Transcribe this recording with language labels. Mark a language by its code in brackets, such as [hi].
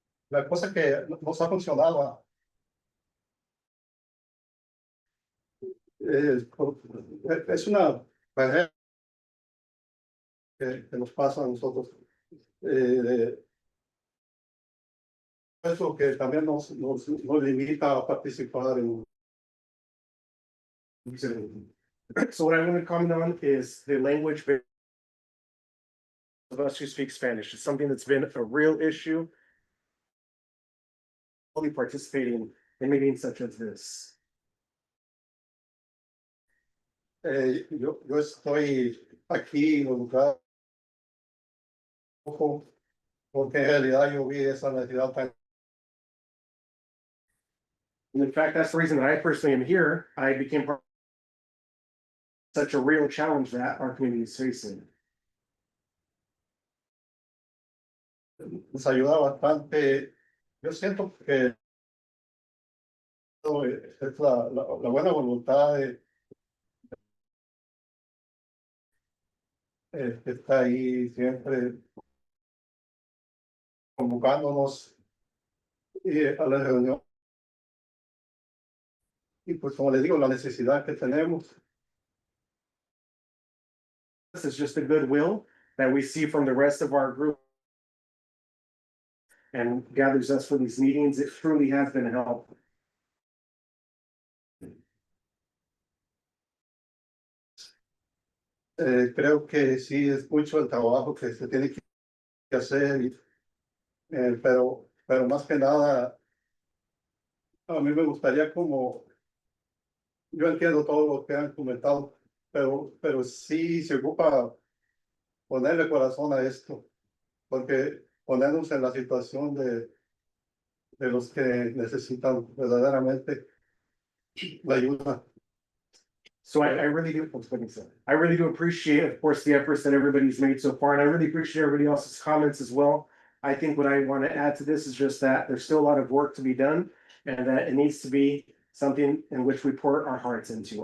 [es] La cosa que nos ha funcionado es una barrera que nos pasa a nosotros. Eso que también nos limita a participar en. [en] So what I want to comment on is the language barrier of us who speak Spanish. It's something that's been a real issue. Fully participating in meetings such as this. [es] Yo estoy aquí involucrado porque en realidad yo vi esa necesidad tan. [en] And in fact, that's the reason that I personally am here. I became part of such a real challenge that our community is facing. [es] Nos ayuda bastante. Yo siento que es la buena voluntad que está ahí siempre convocándonos a la reunión. Y pues como les digo, la necesidad que tenemos. [en] This is just the goodwill that we see from the rest of our group and gathers us for these meetings. It truly has been helpful. [es] Creo que sí es mucho el trabajo que se tiene que hacer, pero más que nada, a mí me gustaría como, yo entiendo todo lo que han comentado, pero sí se ocupa ponerle corazón a esto, porque ponernos en la situación de los que necesitan verdaderamente la ayuda. [en] So I really do, I really do appreciate, of course, the efforts that everybody's made so far, and I really appreciate everybody else's comments as well. I think what I want to add to this is just that there's still a lot of work to be done, and that it needs to be something in which we pour our hearts into.